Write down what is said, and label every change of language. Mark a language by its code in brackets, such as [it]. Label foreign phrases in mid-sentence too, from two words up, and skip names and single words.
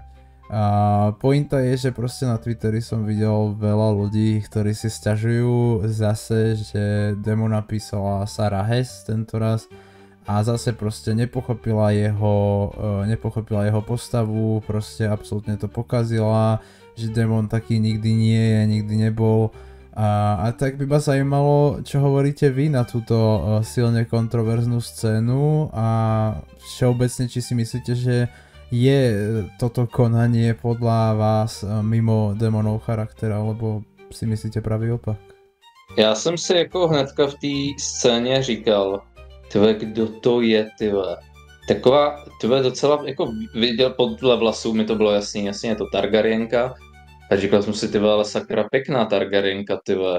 [sk] A pointa je, že proste na Twitteri som videl veľa ľudí, ktorí si sťažujú zase, že demo napísala Sarah Hess tentoraz a zase proste nepochopila jeho postavu, proste absolútne to pokazila, že demon taký nikdy nie je, nikdy nebol. A tak by ma zaujímalo, čo hovoríte vy na túto silne kontroverznú scénu a všeobecne, či si myslíte, že je toto konanie podľa vás mimo demonov charakter, alebo si myslíte pravý opak? [cs] Já jsem si jako hnedka v té scéně říkal, tyhle, kdo to je, tyhle. Taková, tyhle docela, jako viděl podle vlasů, mi to bylo jasný, jasně je to Targaryenka. A říkal jsem si, tyhle, ale sakra pěkná Targaryenka, tyhle.